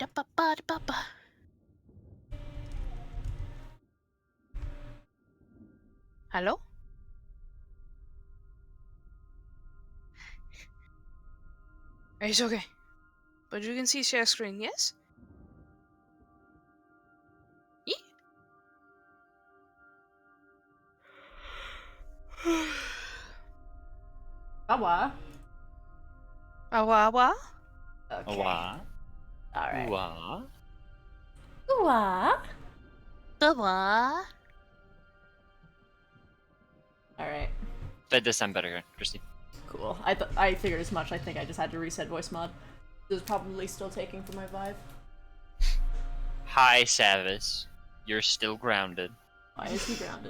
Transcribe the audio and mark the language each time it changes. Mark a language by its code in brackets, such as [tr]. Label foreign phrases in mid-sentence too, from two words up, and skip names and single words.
[en] Hello? It's okay. But you can see share screen, yes? Awa. Awa. Okay. Awa. Alright. Awa. Awa. Awa. Alright. That does sound better here, Christy. Cool. I figured as much. I think I just had to reset voice mod. This is probably still taking for my Vive. Hi, Savis. You're still grounded. Why is he grounded?